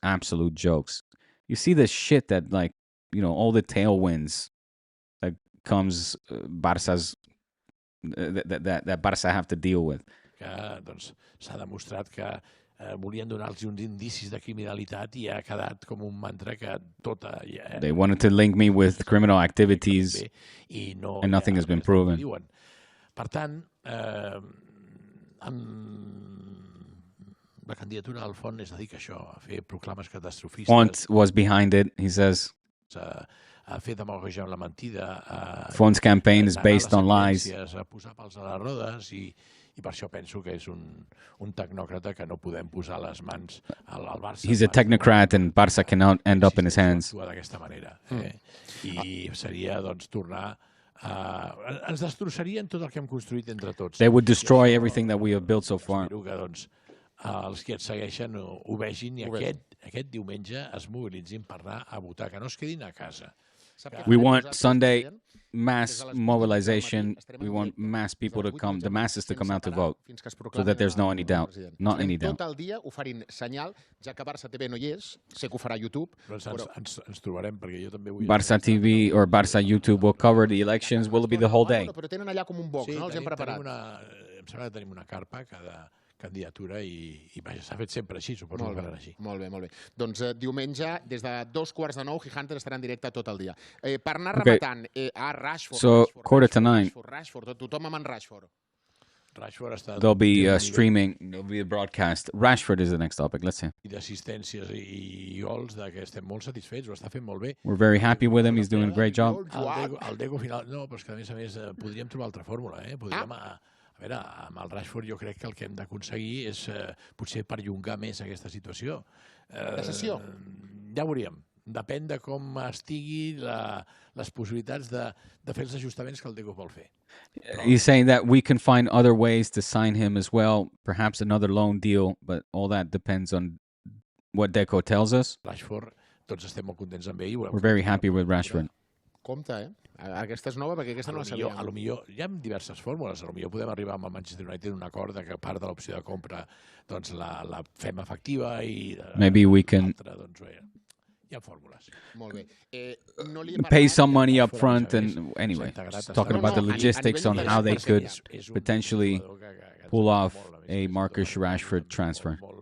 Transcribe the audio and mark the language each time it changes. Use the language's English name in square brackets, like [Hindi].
[English] Absolute jokes. You see the shit that, like, you know, all the tailwinds that comes Barça's that Barça have to deal with. [Catalan] Doncs s'ha demostrat que volien donar-los uns indicis de criminalitat i ha quedat com un mantra que tota... [English] They wanted to link me with criminal activities and nothing has been proven. [Catalan] Per tant, la candidatura del Font és a dir que això, a fer proclames catastrofistes... [English] Font was behind it, he says. [Catalan] A fer demagogia amb la mentida... [English] Font's campaign is based on lies. [Catalan] A posar pals a les rodes i per això penso que és un tecnòcrata que no podem posar les mans al Barça. [English] He's a technocrat and Barça cannot end up in his hands. [Catalan] D'aquesta manera. I seria, doncs, tornar... Ens destrossarien tot el que hem construït entre tots. [English] They would destroy everything that we have built so far. [Catalan] Espero que, doncs, els que et segueixen ho vegin i aquest diumenge es mobilitzin per anar a votar, que no es quedin a casa. [English] We want Sunday mass mobilization. We want mass people to come, the masses to come out to vote, so that there's no any doubt, not any doubt. [Catalan] Tot el dia oferint senyal, ja que Barça TV no hi és, sé que ho farà YouTube. Ens trobarem, perquè jo també vull... [English] Barça TV or Barça YouTube will cover the elections. Will it be the whole day? [Catalan] Però tenen allà com un box, no? Els hem preparat. Em sembla que tenim una carpa cada candidatura i vaja, s'ha fet sempre així, suposo que farà així. Molt bé. Doncs diumenge, des de 2:45, Jijantes estarà en directe tot el dia. Per anar rematant, Rashford. [English] So, 8:45. [Catalan] Rashford, tothom amb en Rashford. [English] There'll be streaming, there'll be a broadcast. Rashford is the next topic, let's see. [Catalan] I d'assistències i gols, que estem molt satisfets, ho està fent molt bé. [English] We're very happy with him, he's doing a great job. [Catalan] El Deco final, no, però és que a més podríem trobar altra fórmula, podríem... A veure, amb el Rashford jo crec que el que hem d'aconseguir és potser perllongar més aquesta situació. De sessió? Ja ho veuríem. Depèn de com estigui les possibilitats de fer els ajustaments que el Deco vol fer. [English] He's saying that we can find other ways to sign him as well, perhaps another loan deal, but all that depends on what Deco tells us. [Catalan] Rashford, tots estem molt contents amb ell. [English] We're very happy with Rashford. [Catalan] Compte, Aquesta és nova perquè aquesta no la sabíem. A lo millor hi ha diverses fórmules. A lo millor podem arribar amb el Manchester United a un acord de que part de l'opció de compra doncs la fem efectiva i... [English] Maybe we can [Catalan] hi ha fórmules. Molt bé. [English] Pay some money up front and anyway, just talking about the logistics on how they could potentially pull off a Marcus Rashford transfer.